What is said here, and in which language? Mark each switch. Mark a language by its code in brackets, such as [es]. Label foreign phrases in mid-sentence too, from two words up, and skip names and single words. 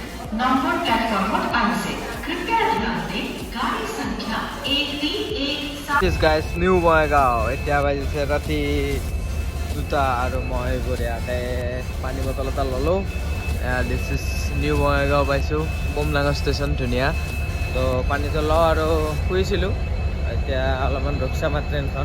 [hi] नंबर प्लेटफॉर्म आइसे कृपया ध्यान दें गाड़ी संख्या 1317 [en] Yes guys, new Bongaigaon. [as] এতিয়া বাজিছে ৰাতি 2টা আৰু মই বঢ়িয়াকে পানী বটল এটা ল'লোঁ। [en] This is [as] নিউ বঙাইগাঁও পাইছোঁ। বোমলাঙৰ ষ্টেচন ধুনীয়া। তো পানীটো লওঁ আৰু শুইছিলোঁ। এতিয়া অলপমান ৰখছা আমাৰ ট্ৰেইনখন।